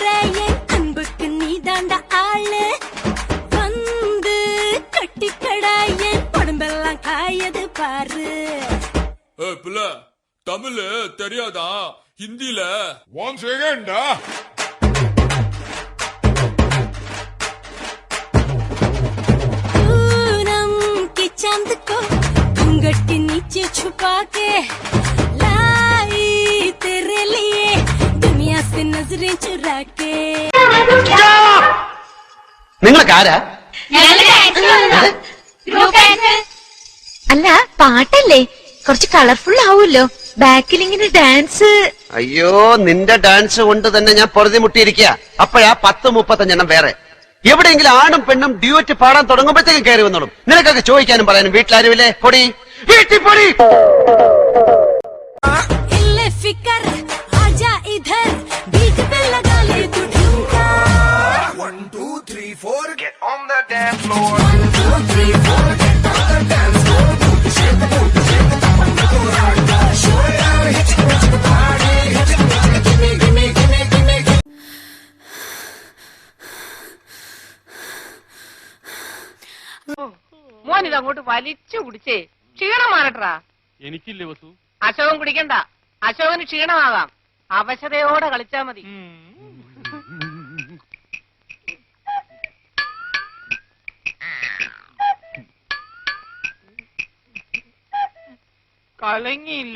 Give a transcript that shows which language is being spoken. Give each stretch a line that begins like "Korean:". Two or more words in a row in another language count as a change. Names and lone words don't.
Tamil: என் அன்புக்கு நீதாண்டா ஆளு வந்து கட்டிக்கடா என் உடம்பெல்லாம் காயது பாரு. புள்ள தமிழ் தெரியாதா ஹிந்தில
English: one second
Hindi: पूनम के चांद को घूंघट नीचे छुपा के लाई तेरे लिए दुनिया से नजरें चुरा के.
Malayalam: നിങ്ങളൊക്കെ ആരാ? അല്ല പാട്ടല്ലേ കുറച്ച് കളർഫുൾ ആവുമല്ലോ ബാക്കിൽ ഇങ്ങനെ ഡാൻസ്. അയ്യോ നിന്റെ ഡാൻസ് കൊണ്ട് തന്നെ ഞാൻ പൊറുതി മുട്ടിയിരിക്കുക. അപ്പോഴാ 10-35 വേറെ എവിടെയെങ്കിലും ആണും പെണ്ണും ഡ്യൂറ്റ് പാടാൻ തുടങ്ങുമ്പോഴത്തേക്കും കയറി വന്നോളും. നിനക്കൊക്കെ ചോദിക്കാനും പറയാനും വീട്ടിലാരുമില്ലേ? പൊടി വീട്ടിൽ പൊടി.
Hindi: इल्ले फिकर आजा इधर बीट पे लगा ले तू ठुमका.
English: 1 2 3 4 get on the dance floor. 1 2 3 4 get on the dance floor. Shake the booty, shake the top and go hard. Show it out, hit the party, hit the party. Give me, give me, give me, give me, give me.
Malayalam: മോൻ ഇത് അങ്ങോട്ട് വലിച്ചു കുടിച്ചേ ക്ഷീണം മാറട്ടാ. എനിക്കില്ലേ വസു? അശോകൻ കുടിക്കണ്ട, അശോകന് ക്ഷീണമാകാം. അവശതയോടെ കളിച്ചാ മതി. കലങ്ങിയില്ല.